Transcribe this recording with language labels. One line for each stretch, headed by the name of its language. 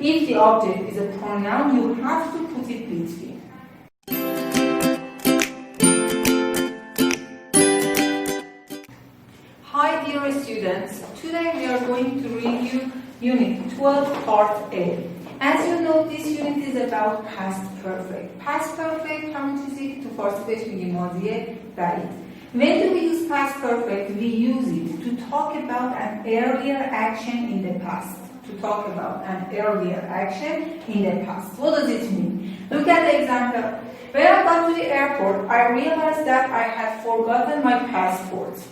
English: If the object is a pronoun, you have to put it between. Hi dear students, today we are going to review Unit 12 Part A. As you know, this unit is about past perfect.
Persian: Past perfect همون چیزی که تو فارسی بهش میگیم ماضی بعید.
English: When do we use past perfect? We use it to talk about an earlier action in the past. To talk about an earlier action in the past. What does it mean? Look at the example. When I got to the airport, I realized that I had forgotten my passport.